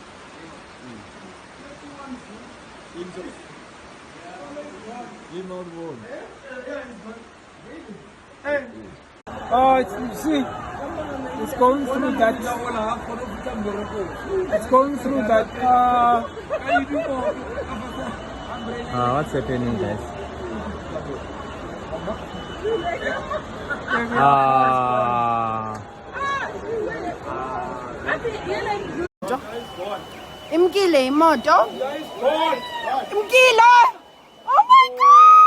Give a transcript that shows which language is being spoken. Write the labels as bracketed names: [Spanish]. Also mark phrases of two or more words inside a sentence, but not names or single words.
[English] Oh, you see, it's going through that. It's going through that. what's happening, guys? [Xhosa] Imkile imoto. Imkile. [English] Oh my god.